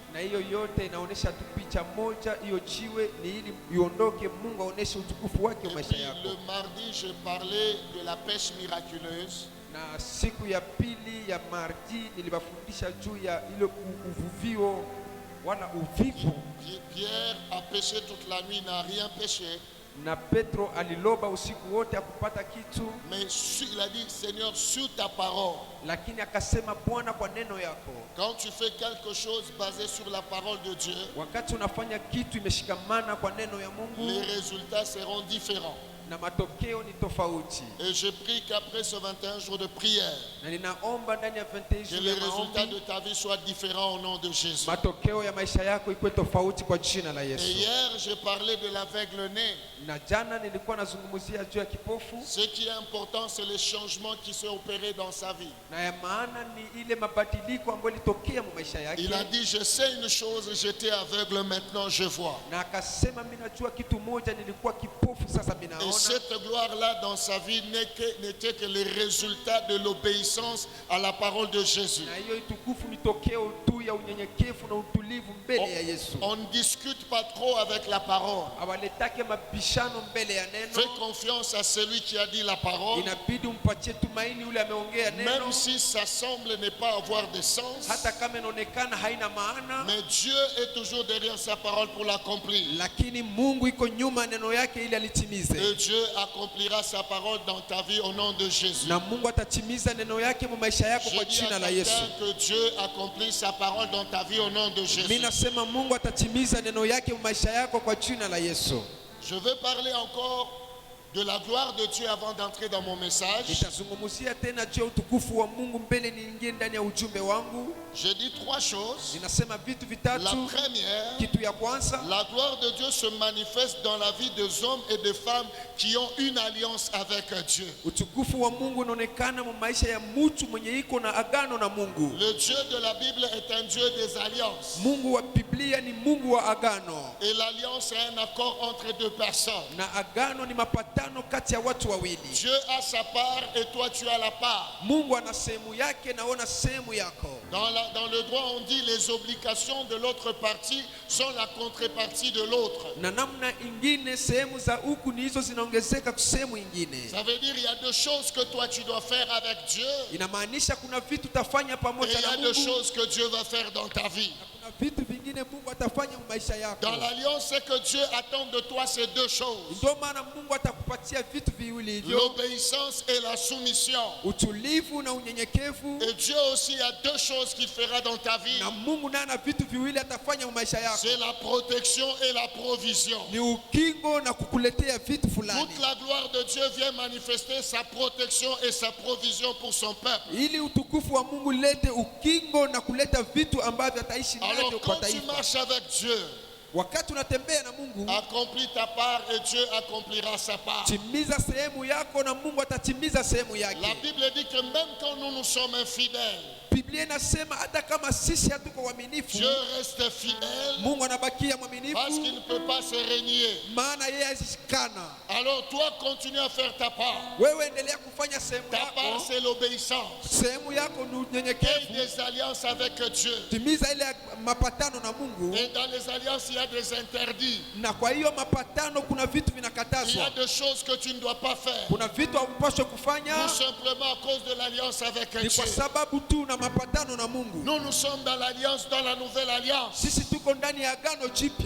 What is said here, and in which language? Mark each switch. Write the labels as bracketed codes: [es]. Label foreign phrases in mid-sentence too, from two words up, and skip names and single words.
[fr] Et puis, le mardi, je parlais de la pêche miraculeuse. Pierre a pêché toute la nuit, n'a rien pêché. [sw] Na Petro aliloba usiku wote akupata kitu. [fr] Mais il a dit, Seigneur, sur ta parole. [sw] Lakini akasema Bwana kwa neno yako. [fr] Quand tu fais quelque chose basé sur la parole de Dieu, [sw] wakati unafanya kitu imeshikamana kwa neno ya Mungu, [fr] les résultats seront différents. [sw] na matokeo ni tofauti. [fr] Et je prie qu'après ce 21 jours de prière, [sw] Na ninaomba ndani ya 21 [fr] que jours les [sw] ya [fr] résultats de [sw] maombi, [fr] ta vie soient différents au nom de Jésus. [sw] matokeo ya maisha yako ikuwe tofauti kwa jina la [fr] Et [sw] Yesu. [fr] hier, j'ai parlé de l'aveugle-né. [sw] Na jana nilikuwa nazungumzia juu ya kipofu, [fr] Ce qui est important, c'est les changements qui sont opérés dans sa vie. [sw] na ya maana ni ile mabadiliko ambayo ilitokea mu maisha yake. [fr] Il a dit, je sais une chose, j'étais aveugle, maintenant je vois. [sw] Na akasema mimi najua kitu moja, nilikuwa kipofu sasa mimi [fr] Et [sw] naona. [fr] cette gloire-là dans sa vie n'était que le résultat de l'obéissance à la parole de Jésus. [sw] Na hiyo itukufu ni tokeo tu ya unyenyekevu na utulivu mbele ya Yesu. [fr] On ne discute pas trop avec la parole. [sw] Awaletake mabishano mbele ya [fr] Fais [sw] neno. [fr] confiance à celui qui a dit la parole, [sw] Inabidi umpatie tumaini yule ameongea neno, [fr] même si ça semble ne pas avoir de sens. [sw] hata kama inaonekana haina maana, [fr] Mais Dieu est toujours derrière sa parole pour l'accomplir. [sw] lakini Mungu iko nyuma neno yake ili [fr] Et [sw] alitimize. [fr] Dieu accomplira sa parole dans ta vie au nom de Jésus. [sw] Na Mungu atatimiza neno yake mu maisha yako [fr] Je [sw] kwa [fr] dis à [sw] jina la Yesu. [fr] quelqu'un que Dieu accomplit sa parole dans ta vie au nom de Jésus. [sw] Mimi nasema Mungu atatimiza neno yake mu maisha yako kwa jina la Yesu. [fr] Je veux parler encore de la gloire de Dieu avant d'entrer dans mon message. [sw] Nitazungumzia tena juu ya utukufu wa Mungu mbele niingie ndani ya ujumbe wangu. [fr] Je dis trois choses. [sw] Ninasema vitu [fr] La [sw] vitatu. [fr] première, [sw] Kitu ya kwanza, [fr] la gloire de Dieu se manifeste dans la vie des hommes et des femmes qui ont une alliance avec Dieu. [sw] utukufu wa Mungu unaonekana mu maisha ya mtu mwenye iko na agano na Mungu. [fr] Le Dieu de la Bible est un Dieu des alliances. [sw] Mungu wa Biblia ni Mungu wa agano. [fr] Et l'alliance est un accord entre deux personnes. [sw] Na agano ni mapatano kati ya watu wawili. [fr] Dieu a sa part et toi tu as la part. [sw] Mungu ana sehemu yake na ona sehemu yako. [fr] Dans le droit, on dit les obligations de l'autre partie sont la contrepartie de l'autre. [sw] Na namna ingine sehemu za huku ni hizo zinaongezeka kwa sehemu ingine. [fr] Ça veut dire il y a deux choses que toi tu dois faire avec Dieu [sw] Inamaanisha kuna vitu utafanya [fr] et [sw] pamoja [fr] il y [sw] na [fr] a deux [sw] Mungu. [fr] choses que Dieu va faire dans ta vie. [sw] Kuna vitu vingine Mungu atafanya mu maisha yako. [fr] Dans l'alliance, c'est que Dieu attend de toi ces deux choses. [sw] Ndio maana Mungu atakupatia vitu viwili hivyo, [fr] L'obéissance et la soumission. [sw] utulivu na unyenyekevu. [fr] Et Dieu aussi a deux choses qu'il fera dans ta vie. [sw] Na Mungu naye ana vitu viwili atafanya mu maisha yako. [fr] C'est la protection et la provision. [sw] Ni ukingo na kukuletea vitu fulani. [fr] Toute la gloire de Dieu vient manifester sa protection et sa provision pour son peuple. [sw] Ili utukufu wa Mungu lete ukingo na kuleta vitu ambavyo ataishi [fr] Alors [sw] navyo kwa [fr] quand tu [sw] taifa. [fr] marches avec Dieu, [sw] Wakati unatembea na Mungu, [fr] accomplis ta part et Dieu accomplira sa part. [sw] timiza sehemu yako na Mungu atatimiza sehemu [fr] La [sw] yake. [fr] Bible dit que même quand nous sommes infidèles, [sw] Biblia inasema hata kama sisi hatuko waaminifu, [fr] Dieu reste fidèle [sw] Mungu anabakia [fr] parce qu'il [sw] mwaminifu, [fr] ne peut pas se régner. [sw] maana yeye hazishikana. [fr] Alors toi, continue à faire ta part. [sw] Wewe endelea kufanya sehemu [fr] Ta part, [sw] yako. [fr] c'est l'obéissance. [sw] Sehemu yako ni [fr] Et [sw] unyenyekevu. [fr] des alliances avec Dieu. [sw] Timiza ile mapatano na Mungu, [fr] Et dans les alliances, il y a des interdits. [sw] na kwa hiyo mapatano kuna vitu [fr] Il y a [sw] vinakatazwa. [fr] des choses que tu ne dois pas faire. [sw] Kuna vitu haupaswi kufanya, [fr] Tout simplement à cause de l'alliance avec [sw] ni [fr] Dieu. [sw] kwa sababu tu na mapatano na Mungu. [fr] Nous sommes dans l'alliance, dans la nouvelle alliance [sw] Sisi tuko ndani ya agano jipya